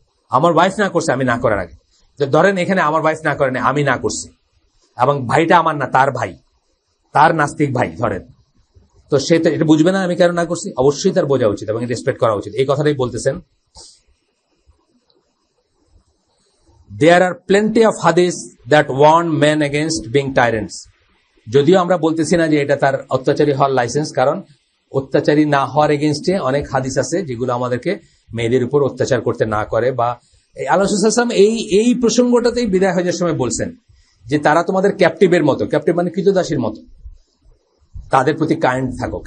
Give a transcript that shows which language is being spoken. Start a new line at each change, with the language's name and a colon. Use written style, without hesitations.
Bangla: আমার ওয়াইফ না করছে আমি না করার আগে, ধরেন এখানে আমার ওয়াইফ না করেন, আমি না করছি, এবং ভাইটা আমার না, তার ভাই, তার নাস্তিক ভাই ধরেন, তো সে তো এটা বুঝবে না আমি কেন না করছি, অবশ্যই তার বোঝা উচিত এবং রেসপেক্ট করা উচিত, এই কথাটাই বলতেছেন।
English: There are plenty of hadiths that warn men against being tyrants.
Bangla: যদিও আমরা বলতেছি না যে এটা তার অত্যাচারী হওয়ার লাইসেন্স, কারণ অত্যাচারী না হওয়ার এগেনস্টে অনেক হাদিস আছে যেগুলো আমাদেরকে মেয়েদের উপর অত্যাচার করতে না করে, বা আল্লাহ রাসূল সাল্লাল্লাহু আলাইহি ওয়াসাল্লাম এই প্রসঙ্গটাতেই বিদায় হয়ে যাওয়ার সময় বলছেন যে তারা তোমাদের ক্যাপটিভের মতো, ক্যাপটিভ মানে কৃতদাসীর মতো, তাদের প্রতি কাইন্ড থাকো।